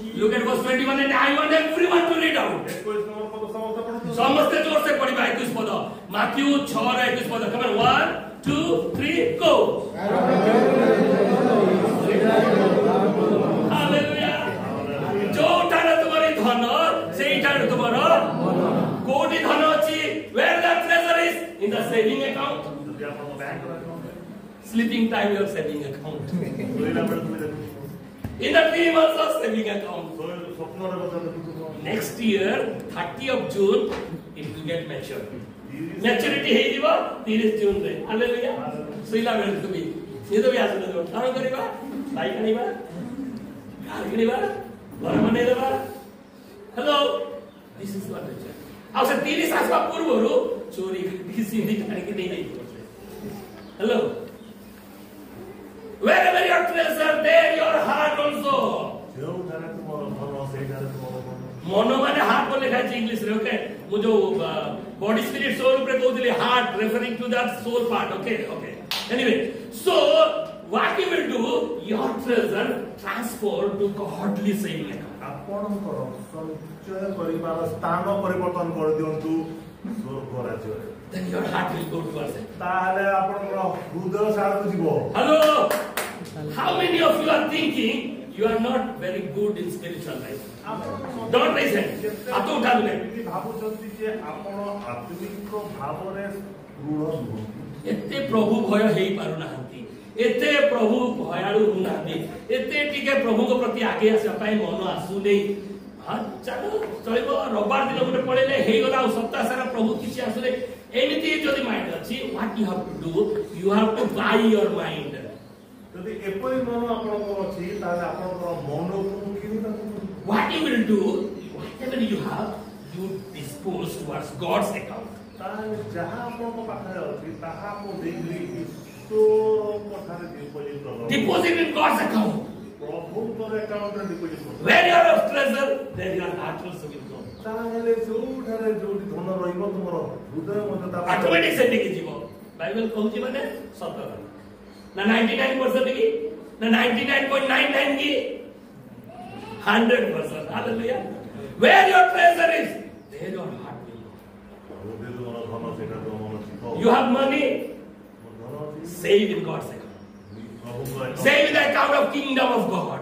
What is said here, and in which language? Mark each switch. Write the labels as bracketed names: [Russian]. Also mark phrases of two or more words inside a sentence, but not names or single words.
[English] Look at verse 21 and I want everyone to read out. [Odia] 21 ନମ୍ବର ପଦ ସମସ୍ତେ ପଢନ୍ତୁ ସମସ୍ତେ ଜୋର ସେ ପଢିବା 21 ପଦ ମାଥ୍ୟୁ 6 ର 21 ପଦ [English] come on 1 2 3 go Hallelujah [Odia] ଯୋଉଟାରେ ତୁମର ଧନ ସେଇଟାରେ ତୁମର କୋଉଠି ଧନ ଅଛି [English] where the treasure is in the saving account [Odia] ଯଦି ଆପଣଙ୍କ ବ୍ୟାଙ୍କର [English] sleeping time your saving account [Odia] ଶୋଇଲା ବେଳେ ତୁମେ ଦେଖୁଥିବ [English] in the dream also saving account [Odia] ସ୍ୱପ୍ନରେ ମଧ୍ୟ ଦେଖୁଥିବ [English] next year 30 of June it will get matured [Odia] maturity ହେଇଯିବ 30 ଜୁନ ରେ ହାଲେଲୁୟା ଶୋଇଲା ବେଳେ ତୁମେ ନିଦ ବି ଆସୁନଥିବ କଣ କରିବା ବାଇକ୍ ଆଣିବା କାର କିଣିବା ଘର ବନେଇଦେବା [English] hello this is what it [Odia] ଆଉ ସେ 30 ଆସିବା ପୂର୍ବରୁ ଚୋରି ସିନ୍ଧି ଆଣିକି ନେଇଯିବ ହ୍ୟାଲୋ [English] wherever your treasure there your heart also [Odia] ଯେଉଁଠାରେ ତୁମର ଧନ ସେଇଠାରେ ତୁମର ମନ ମାନେ ହାର୍ଟ ବୋଲି ଲେଖା ଇଂଲିଶ ରେ ଓକେ ମୁଁ ଯୋଉ [English] body spirit soul [Odia] ଉପରେ କହୁଥିଲି [English] heart referring to that soul part okay anyway so what you will do your treasure transfer to godly saving account [Odia] ଆପଣଙ୍କର ସଞ୍ଚୟ କରିବାର ସ୍ଥାନ ପରିବର୍ତ୍ତନ କରିଦିଅନ୍ତୁ ସ୍ୱର୍ଗ ରାଜ୍ୟରେ [English] then your heart will go towards it [Odia] ତାହେଲେ ଆପଣଙ୍କର ହୃଦୟ ସାରକୁ ଯିବ [English] hello how many of you are thinking you are not very good in spiritual life don't raise hand [Odia] ହାତ ଉଠାନ୍ତୁ ଭାବୁଛନ୍ତି ଯେ ଆପଣ ଆତ୍ମିକ ଭାବରେ ଦୃଢ଼ ନୁହନ୍ତି ଏତେ ପ୍ରଭୁ ଭୟ ହେଇ ପାରୁନାହାନ୍ତି ଏତେ ପ୍ରଭୁ ଭୟାଳୁ ହଉନାହାନ୍ତି ଏତେ ଟିକେ ପ୍ରଭୁଙ୍କ ପ୍ରତି ଆଗେ ଆସିବା ପାଇଁ ମନ ଆସୁନି ହଁ ଚାଲ ଚଳିବ ରବିବାର ଦିନ ଗୋଟେ ପଳେଇଲେ ହେଇଗଲା ଆଉ ସପ୍ତାହ ସାରା ପ୍ରଭୁ କିଛି ଆସୁନି ଏମିତି ଯଦି ମାଇଣ୍ଡ ଅଛି [English] what you have to do you have to buy your mind [Odia] ଯଦି ଏପରି ମନ ଆପଣଙ୍କର ଅଛି ତାହେଲେ ଆପଣଙ୍କର ମନକୁ କିଣିବାକୁ [English] what you will do whatever you have you dispose towards God's account [Odia] ତାହେଲେ ଯାହା ଆପଣଙ୍କ ପାଖରେ ଅଛି ତାହା ଆପଣ ଦେଇକରି ଈଶ୍ୱରଙ୍କ ଠାରେ [English] deposit in God's account [Odia] ପ୍ରଭୁଙ୍କର ଆକାଉଣ୍ଟରେ ଡିପୋଜିଟ୍ କରନ୍ତୁ [English] where your treasure there your heart also will go [Odia] ତାହେଲେ ଯୋଉଠାରେ ଯୋଉଠି ଧନ ରହିବ ତୁମର ହୃଦୟ ମଧ୍ୟ ତା ଅଟୋମେଟିକ ସେଠିକି ଯିବ ବାଇବେଲ କହୁଛି ମାନେ ସତ ନା 99% କି ନା 99.99 କି 100% [English] hallelujah where your treasure is there your heart will go you have money save in God's account save in the account of kingdom of God